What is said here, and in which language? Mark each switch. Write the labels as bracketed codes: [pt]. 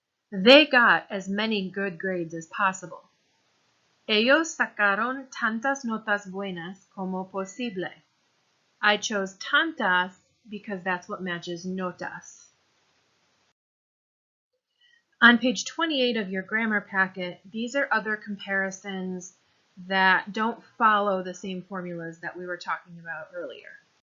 [en] They got as many good grades as possible. [es] Ellos sacaron tantas notas buenas como posible. [en] I chose tantas because that's what matches notas. On page 28 of your grammar packet, these are other comparisons that don't follow the same formulas that we were talking about earlier.